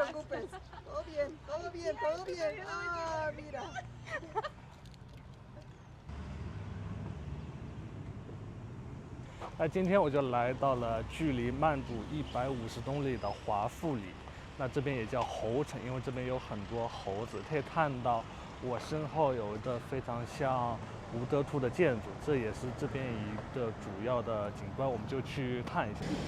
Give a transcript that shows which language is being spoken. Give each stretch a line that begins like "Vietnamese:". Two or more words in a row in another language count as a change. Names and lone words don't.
Spanish: Todo bien, todo bien, todo bien. Ah, mira.
Chinese: 那今天我就来到了距離曼谷150公里的华富里，那这边也叫猴城，因为这邊有很多猴子。可以看到我身後有一個非常像吳哥窟的建築，這也是這邊一個主要的景觀，我們就去看一下。